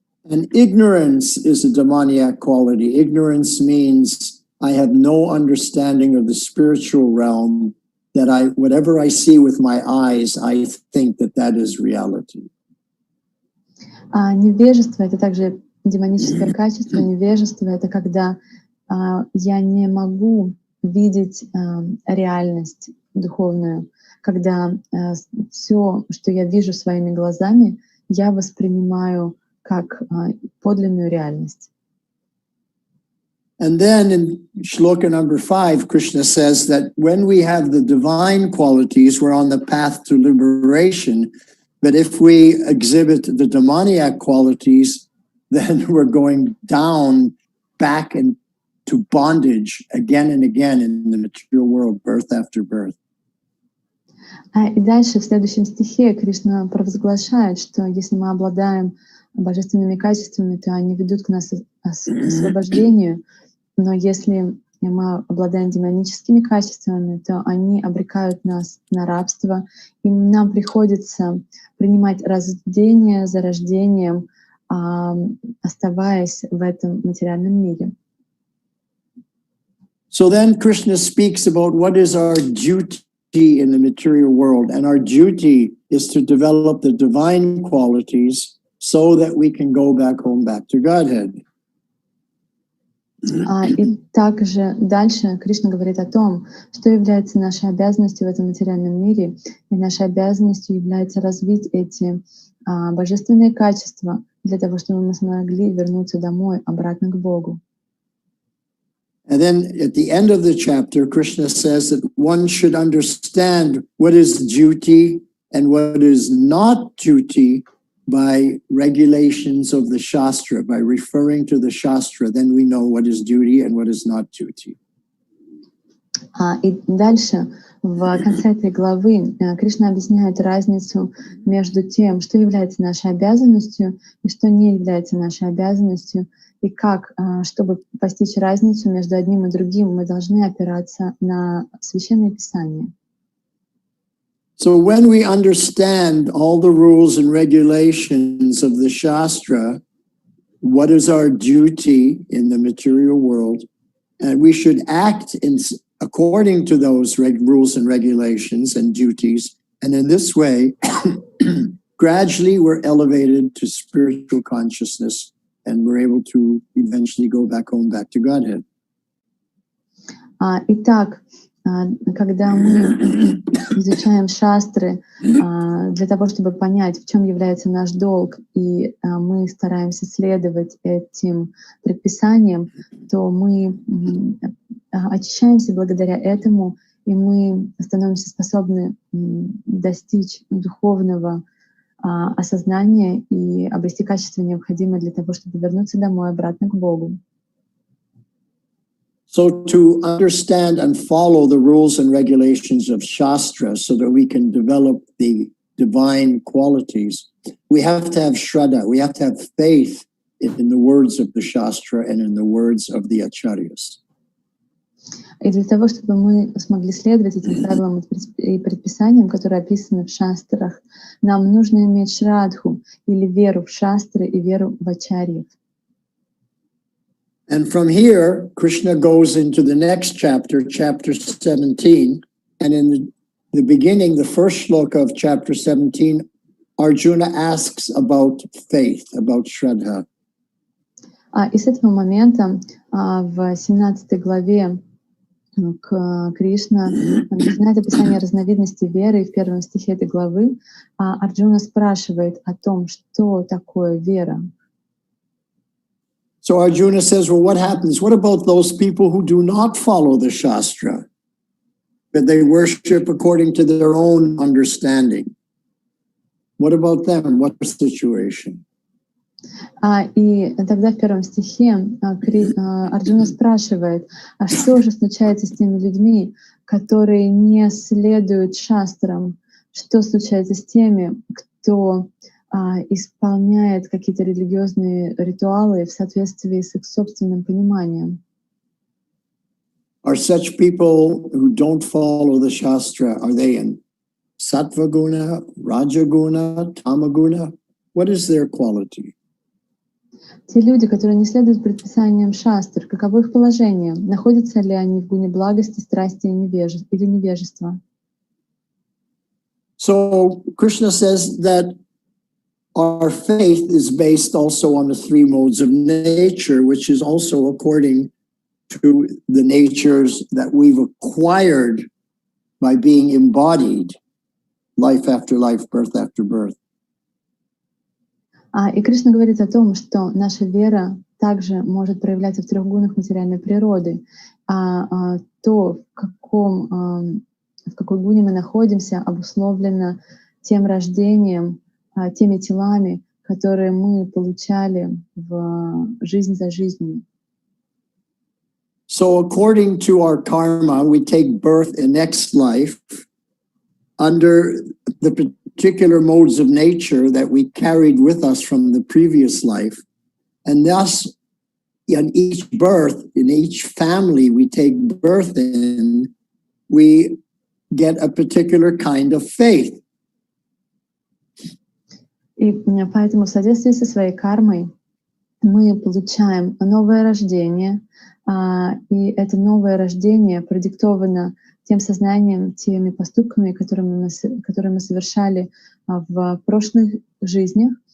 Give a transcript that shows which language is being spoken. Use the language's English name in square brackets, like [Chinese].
[English] And ignorance is a demoniac quality. Ignorance means I have no understanding of the spiritual realm, that whatever I see with my eyes, I think that is reality. [Russian] Невежество — это также демоническое качество. Невежество — это когда я не могу видеть реальность духовную, когда все, что я вижу своими глазами, я воспринимаю как подлинную реальность. [English] And then in shloka number 5, Krishna says that when we have the divine qualities, we're on the path to liberation. But if we exhibit the demoniac qualities, then we're going down back into bondage again and again in the material world, birth after birth. [Russian] И дальше в следующем стихе Кришна провозглашает, что если мы обладаем божественными качествами, то они ведут к нас освобождению. Но если мы обладаем демоническими качествами, то они обрекают нас на рабство, и нам приходится принимать рождение за рождением, оставаясь в этом материальном мире. [English] So then Krishna speaks about what is our duty in the material world, and our duty is to develop the divine qualities so that we can go back home, back to Godhead. [Russian] И также дальше Кришна говорит о том, что является нашей обязанностью в этом материальном мире, и нашей обязанностью является развить эти божественные качества для того, чтобы мы смогли вернуться домой, обратно к Богу. [English] And then at the end of the chapter, Krishna says that one should understand what is duty and what is not duty by regulations of the Shastra, by referring to the Shastra, then we know what is duty and what is not duty. [Russian] И дальше, в конце этой главы, Кришна объясняет разницу между тем, что является нашей обязанностью и что не является нашей обязанностью, и как, чтобы постичь разницу между одним и другим, мы должны опираться на Священное Писание. [English] So when we understand all the rules and regulations of the Shastra, what is our duty in the material world, and we should act according to those rules and regulations and duties, and in this way, gradually we're elevated to spiritual consciousness, and we're able to eventually go back home, back to Godhead. [Russian] Итак, когда мы изучаем шастры для того, чтобы понять, в чем является наш долг, и мы стараемся следовать этим предписаниям, то мы очищаемся благодаря этому, и мы становимся способны достичь духовного осознания и обрести качество, необходимое для того, чтобы вернуться домой, обратно к Богу. [English] So to understand and follow the rules and regulations of Shastra so that we can develop the divine qualities, we have to have Shraddha, we have to have faith in the words of the Shastra and in the words of the Acharyas. [Russian] И для того, чтобы мы смогли следовать этим правилам и предписаниям, которые описаны в шастрах, нам нужно иметь шрадху, или веру в шастры и веру в ачарьев. [English] And from here, Krishna goes into the next chapter, chapter 17. And in the beginning, the first shloka of chapter 17, Arjuna asks about faith, about Shraddha. [Russian] И с этого момента в 17 главе Кришна начинает описание разновидностей веры. И в первом стихе этой главы Арджуна спрашивает о том, что такое вера. [English] So Arjuna says, well, what happens? What about those people who do not follow the Shastra? That they worship according to their own understanding. What about them? What's the situation? [Russian] И тогда в первом стихе Арджуна спрашивает, а что же случается с теми людьми, которые не следуют шастрам? Что случается с теми, кто исполняет какие-то религиозные ритуалы в соответствии с их собственным пониманием? [English] Are such people who don't follow the Shastra, are they in Sattva Guna, Raja Guna, Tama Guna? What is their quality? [Russian] Те люди, которые не следуют предписаниям шастр, каково их положение? Находятся ли они в гуне благости, страсти или невежества? [English] So Krishna says that our faith is based also on the three modes of nature, which is also according to the natures that we've acquired by being embodied, life after life, birth after birth. [Russian] И Кришна говорит о том, что наша вера также может проявляться в трех гунах материальной природы. То, в какой гуне мы находимся, обусловлено тем рождением, теми телами, которые мы получали в жизнь за жизнью. [English] So according to our karma, we take birth in next life under the particular modes of nature that we carried with us from the previous life. And thus, in each birth, in each family we take birth in, we get a particular kind of faith. [Russian] И поэтому в соответствии со своей кармой мы получаем новое рождение, и это новое рождение продиктовано тем сознанием, теми поступками, которые мы совершали в прошлых жизнях.